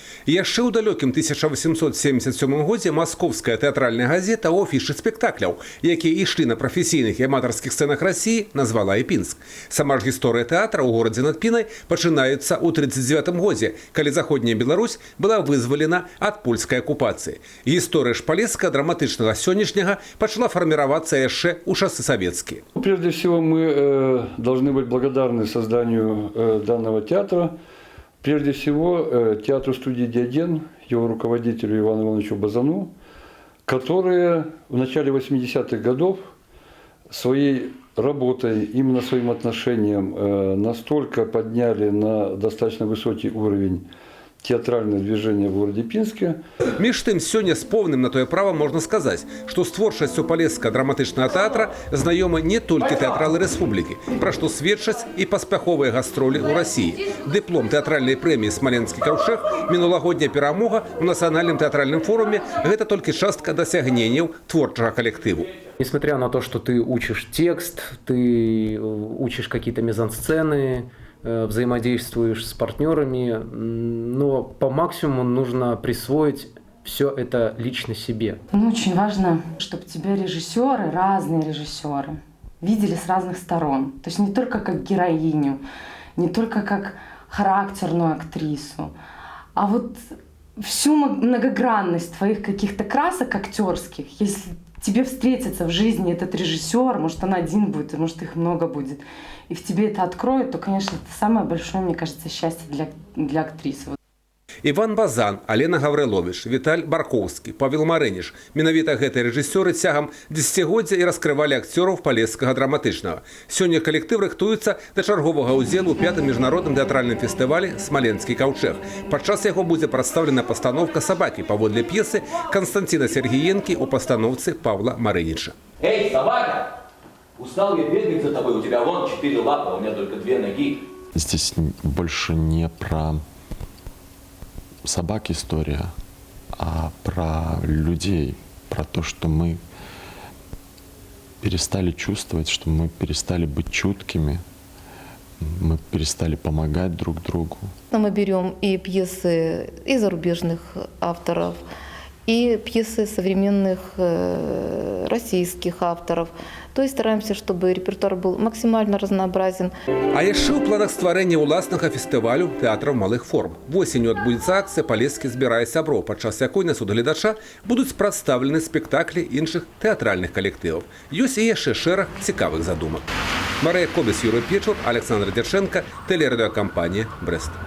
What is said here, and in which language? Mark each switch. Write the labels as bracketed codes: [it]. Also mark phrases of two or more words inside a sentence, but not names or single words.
[be] Яшчэ ў далёкім 1877 годзе маскоўская тэатральная газета ў афішы спектакляў, якія ішлі на прафесійных і аматарскіх сцэнах Расіі, назвала Іпінск. Сама ж гісторыя тэатра ў горадзе над Пінай пачынаецца ў 1939 годзе, калі заходняя Беларусь была вызвалена ад польскай акупацыі. Гісторыя ж палескага драматычнага сённяшняга пачала фарміравацца яшчэ ў часы савецкія. [ru] Прежде всего, мы должны быть благодарны созданию данного театра. Прежде всего, театру студии «Диоген», его руководителю Ивану Ивановичу Базану, которые в начале 80-х годов своей работой, именно своим отношением настолько подняли на достаточно высокий уровень театральное движение в городе Пінске. [be] Між тым, сёння з поўным на тое права можна сказаць, што з творчасцю палескага драматычнага тэатра знаёмы не толькі тэатралы рэспублікі, пра што сведчаць і паспяховыя гастролі ў Расіі. Дыплом тэатральнай прэміі «Смаленскі каўчэг», мінулагодняя перамога ў нацыянальным тэатральным форуме – гэта толькі частка дасягненняў творчага калектыву. [ru] Несмотря на то, что ты учишь текст, ты учишь какие-то мизансцены, взаимодействуешь с партнерами, но по максимуму нужно присвоить все это лично себе. Очень важно, чтобы тебя режиссеры, разные режиссеры, видели с разных сторон. То есть не только как героиню, не только как характерную актрису, а вот всю многогранность твоих каких-то красок актерских. Если тебе встретится в жизни этот режиссер, может, он один будет, может, их много будет, и в тебе это откроет, то, конечно, это самое большое, мне кажется, счастье для актрисы. [be] Іван Базан, Алена Гаврилович, Віталь Баркоўскі, Павел Марыніш. Менавіта гэтыя рэжысёры цягам дзесяцігоддзя і раскрывалі акцёраў палескага драматычнага. Сёння калектыў рыхтуецца да чарговага ўдзелу ў 5-м міжнародным тэатральным фестывалі «Смаленскі каўчэг». Падчас яго будзе прадстаўлена пастаноўка «Сабакі» паводле п'есы Константина Сергіенкі ў пастаноўцы Павла Марыніча. [ru] Эй, собака! Устал я бегать за тобой, у тебя вон 4 лапы, а у меня только 2 ноги. Здесь больше не про собак история, а про людей, про то, что мы перестали чувствовать, что мы перестали быть чуткими, мы перестали помогать друг другу. Мы берем и пьесы и зарубежных авторов, и пьесы современных российских авторов. То есть стараемся, чтобы репертуар был максимально разнообразен. [be] А яшчэ ў планах стварэння ўласнага фестывалю тэатраў малых форм. Восенню адбудзецца акцыя «Палескі збірае сяброў», падчас якой на суд гледача будуць прадстаўлены спектаклі іншых тэатральных калектываў. Ёсць і яшчэ шэраг цікавых задумак. Марыя Кобес, Юрый Печур, Александр Дяченко, тэлерадыёкампанія «Брэст».